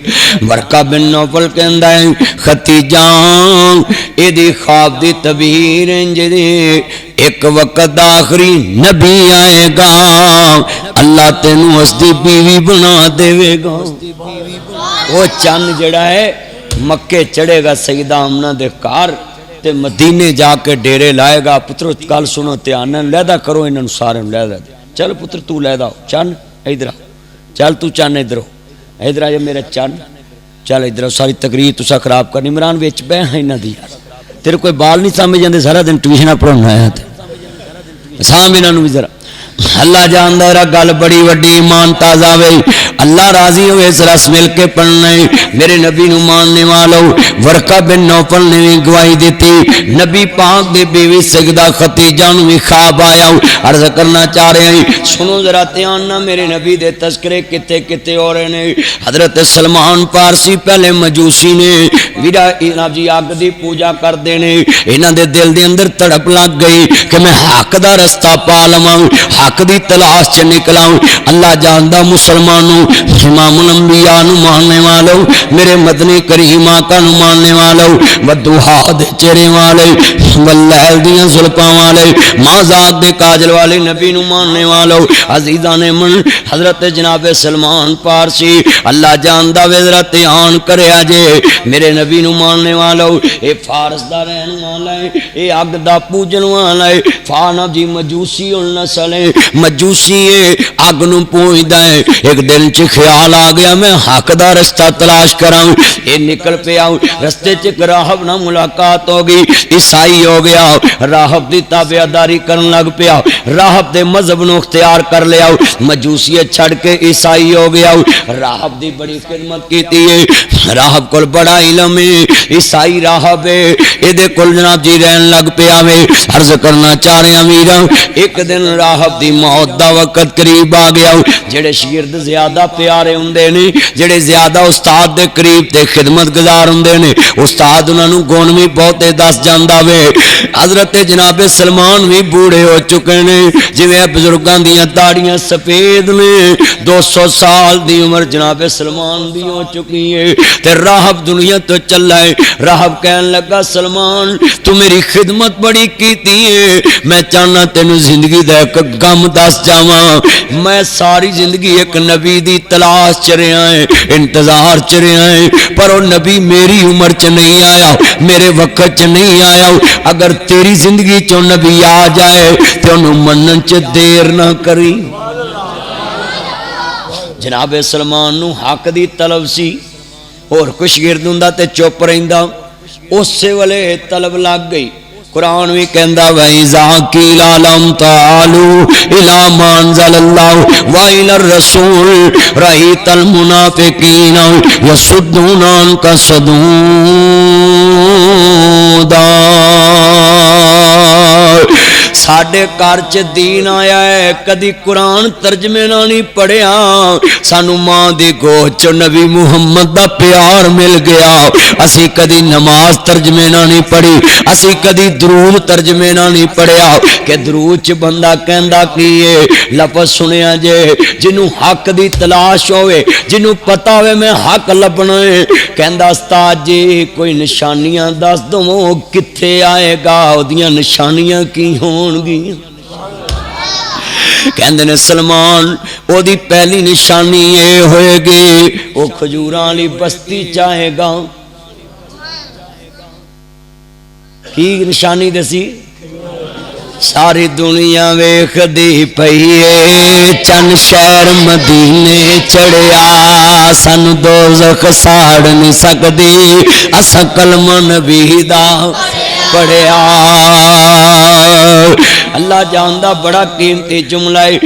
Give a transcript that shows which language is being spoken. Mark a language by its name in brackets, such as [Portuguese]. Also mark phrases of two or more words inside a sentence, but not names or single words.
[Punjabi] ورقہ بن نوفل کہندا ہے خدیجہ ایدی خواب دی تعبیر انج دی، ایک وقت آخری نبی آئے گا اللہ تینوں اوسدی بیوی بنا دیوے گا. وو چن جڑا ہے مکے چڑھیگا سعیدہ آمنہ دے گھر, تے مدینے جا کے ڈیرے لائے گا. پترو کل سنو دھیان نال لہدا کرو انہاں نوں سارے نوں لہدا دے. چل پتر تو لہدا چن ادھر چل تو چن ادھر آ جا میرا چن چل ادھر. ساری تقریر تسا خراب کرنی. عمران وچ بہ انہاں دی تیرے کوئی بال نہیں سمجھ جاندے سارا دن ٹیوشن پڑھانا آیا تے سام انہاں نوں بھی ذرا. اللہ جاندا ہے گل بڑی وڈی ایمان تازہ وے. اللہ راضی ہوئے اس رس مل کے پڑھنا ہے. میرے نبی نو ماننے والو ورقہ بن نوفل نے بھی گواہی دیتی. نبی پاک دی بیوی سیدہ خدیجہ نو بھی خواب آیا. عرض کرنا چاہ رہے ہیں سنو ذرا دھیان نہ میرے نبی دے تذکرے کتے کتے ہو رہے نے. حضرت سلمان پارسی پہلے مجوسی نے ویرا انہاں جی اگ دی پوجا کردے نے. انہاں دے دل دے اندر تڑپ لگ گئی کہ میں حق دا رستہ پا لواں حق دی تلاش چ نکلاں. اللہ جاندا مسلمانوں امام الانبیاء نو ماننے والو میرے مدنی کریم آقا نو ماننے والو ودوحا دے چہرے والے واللیل دیاں زلفاں والے ماں ذات دے کاجل والے نبی نو ماننے والو عزیزان من حضرت جناب سلمان پارسی اللہ جاندا وے ذرا دھیان کریا جے میرے نبی نو ماننے والو اے فارس دا رہن والا ہے اے اگ دا پوجن والا ہے. فانا جی [Arabic] مجوسی النسل [Punjabi] ہے مجوسی اگ نو پوجدا ہے. ایک دن چ خیال آ گیا میں حق دا رستہ تلاش کراں. اے نکل پیا رستے چ راہب نال ملاقات ہو گئی. عیسائی ہو گیا راہب دی تابعداری کرن لگ پیا. راہب دے مذہب نو اختیار کر لیا. مجوسیت چھڑ کے عیسائی ہو گیا. راہب دی بڑی خدمت کیتی ہے. راہب کول بڑا علم ہے. عیسائی راہب ہے اے دے کول جناب جی رہن لگ پیا وے. عرض کرنا چاہ رہے امیر ایک دن راہب دی موت دا وقت قریب آ گیا. جڑے شگرد زیادہ پیارے ہوندے نے جڑے زیادہ استاد دے قریب تے خدمت گزار ہوندے نے استاد انہاں نوں گن وی بہتے دس جاندا وے. حضرت جناب سلمان وی بوڑھے ہو چکے نے جویں بزرگاں دیاں داڑیاں سفید نے. 200 سال دی عمر جناب سلمان دی ہو چکی ہے تے راہب دنیا تو چلا ہے. راہب کہن لگا سلمان تو میری خدمت بڑی کیتی ہے میں چاہنا تینوں زندگی دا ایک غم دس جاواں. میں ساری زندگی ایک نبی دی تلاش چ رہا ہے انتظار چ رہا ہے پر وہ نبی میری عمر چ نہیں آیا میرے وقت چ نہیں آیا. اگر تیری زندگی چوں نبی آ جائے تو انہوں منن چ دیر نہ کری. جناب سلمان نو حق دی طلب سی اور کچھ گرد ہوندا تے چپ رہندا. اسی ویلے طلب لگ گئی. قرآن بھی کہندا [Arabic] وَإِذَا قِيلَ لَهُمْ تَعَالُوا إِلَىٰ مَا أَنزَلَ اللَّهُ وَإِلَى الرَّسُولِ رَأَيْتَ الْمُنَافِقِينَ يَصُدُّونَ عَنكَ صُدُودًا. [Punjabi] ساڈے گھر چ دین آیا ہے کدی قرآن ترجمے نہ نہیں پڑھیا. سانو ماں دی گود چ نبی محمد دا پیار مل گیا. اسی کدی نماز ترجمے نہ نہیں پڑھی اسی کدی درود ترجمے نہ نہیں پڑھیا کہ درود چ بندہ کہندا کی ہے لفظ سنیا جے جنوں حق دی تلاش ہوئے جنوں پتہ ہوئے میں حق لبنا ہے کہندا استاد جی کوئی نشانیاں دس دو کتھے آئے گا اودیاں نشانیاں کی ہون گی. کہندے نے سلمان او دی پہلی نشانی یہ ہوئے گی او کھجوراں والی بستی چاہے گا. کی نشانی دسی ساری دنیا ویکھ دی پئیے چند شہر مدینے چڑھیا سانو دوزخ ساڑ نہیں سکدی اساں کلمہ نبی دا پڑھیا. اللہ جاندا بڑا قیمتی جملہ ہے.